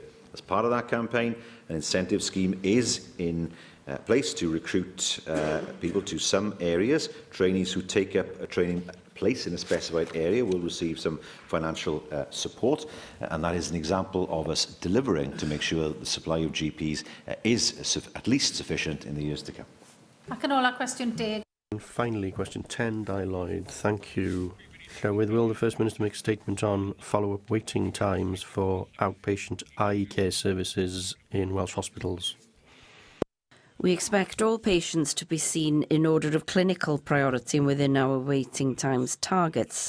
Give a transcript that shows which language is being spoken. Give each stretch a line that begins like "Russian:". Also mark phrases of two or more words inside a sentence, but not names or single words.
English: As part of that campaign, an incentive scheme is in place to recruit people to some areas. Trainees who take up a training place in a specified area will receive some financial support, and that is an example of us delivering to make sure that the supply of GPs is at least sufficient in the years to come.
Welsh: Ac yn ola, cwestiwn 10.
English: And finally, question 10, Di Lloyd. Thank you. Will the First Minister make a statement on follow-up waiting times for outpatient eye care services in Welsh hospitals? We expect all patients to be seen in order of clinical priority within our waiting times targets.